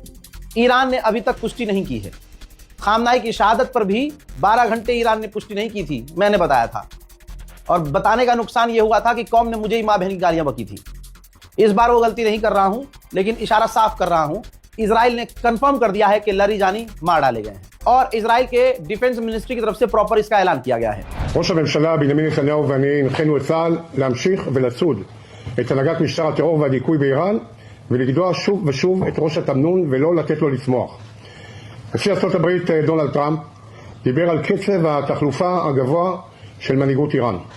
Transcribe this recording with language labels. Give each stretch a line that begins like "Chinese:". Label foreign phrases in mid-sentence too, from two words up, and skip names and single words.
Hindi: ईरान ने अभी तक पुष्टि नहीं की है। खामनाई की शहादत पर भी 12 घंटे ईरान ने पुष्टि नहीं की थी, मैंने बताया था। और बताने का नुकसान यह हुआ था कि कौम ने मुझे ही मां बहन की गालियां बकी थी। इस बार वो गलती नहीं कर रहा हूं, लेकिन इशारा साफ कर रहा हूं। इजराइल ने कंफर्म कर दिया है कि लारीजानी मार डाले गए हैं और इजराइल के
English: Defense Ministry
Hindi: की तरफ से प्रॉपर इसका ऐलान किया गया है।
Hebrew: ראש הממשלה בנימין נתניהו ואני הנחינו את צה"ל להמשיך ולצוד את הנהגת משטר הטרור והדיכוי באיראן ולגדוע שוב ושוב את ראש התמנון ולא לתת לו לצמוח. נשיא ארצות הברית דונלד טראמפ דיבר על קצב התחלופה הגבוה של מנהיגות איראן.